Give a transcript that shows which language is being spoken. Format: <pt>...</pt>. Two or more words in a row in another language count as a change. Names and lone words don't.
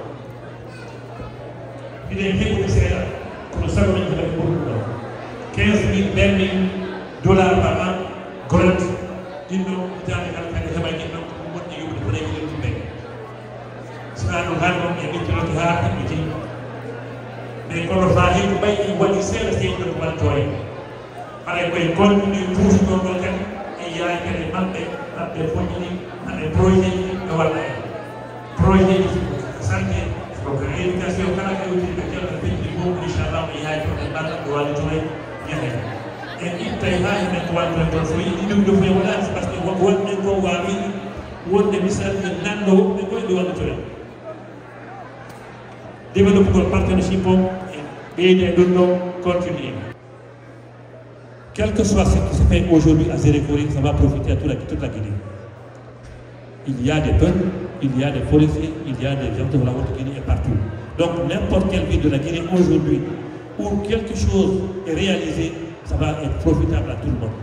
<ff>mbiɗen heɓude seeɗa kono sago men heɓati ɓurɗum ɗo 15 000</ff> <fr>dollars par an</fr> <ff>grant ɗinɗo hitande kala kadi heɓay ɗin ɗon ko wonɗi yumde ko rewi ɗum ɓe sina ɗum han ɗon e miccinoke ha heɓɓiti mais kono fa heɓu ɓay ɗi waɗi seeɗa seeɗi ɗo walto en haɗa koye continue tuutuɗon ɗon kadi e yaay kadi maɓɓe foñƴini haɗe projet ji ɓe walla en projet ji</ff> <fr>santé donc éducation</fr> <ff>kala ko yewti ɓe kelta peƴƴi mum inchallah o yaay toon e ɓalla ɓe wallito en yahen en ittay ha hemen ko wallito en toon so yiɗi ɗum ɗo foye waɗani</ff> <fr>par ce que</fr> <ff>wonɓen ko wawi wonde misal e nanɗo woɓɓe koye ɓe wallito en développegol partnership o e ɓeyde ɗum ɗo</ff> <fr>continue quel que soit ce qui se fait aujourd'hui à Zérékouri, ça va profiter à toute la Guinée. Il y a des peuples, il y a des forestiers, il y a des gens de la Haute-Guinée et partout. Donc n'importe quelle ville de la Guinée aujourd'hui où quelque chose est réalisé, ça va être profitable à tout le monde.</fr>